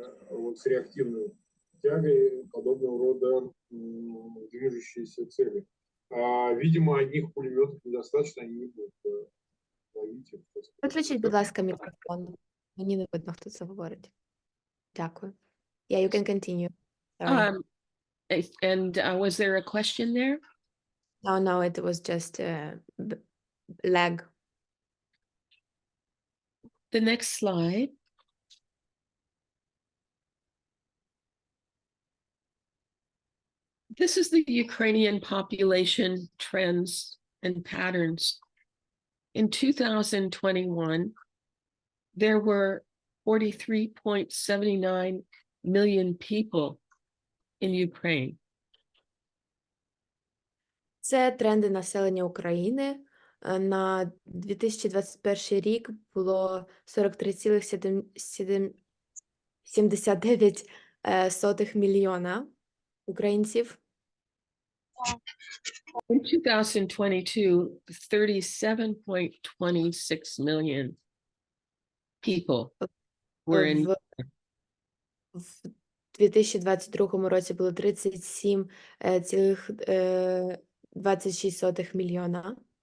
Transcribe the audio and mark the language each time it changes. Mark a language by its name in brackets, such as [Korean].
[Russian] Вот с реактивной тягой подобного рода движущиеся цели. Видимо, одних пулеметов недостаточно, они не будут ловить их. [Ukrainian] Виключіть, будь ласка, мікрофон. Мені не видно, хто це говорить. Дякую. [English] Yeah, you can continue. Sorry. And was there a question there? No, it was just lag. The next slide. This is the Ukrainian population trends and patterns. In 2021, there were 43.79 million people in Ukraine. [Ukrainian] Це тренди населення України. На 2021 рік було 43,79 мільйона українців. [English] In 2022, 37.26 million people were in. [Ukrainian] В 2022 році було 37,26 мільйона.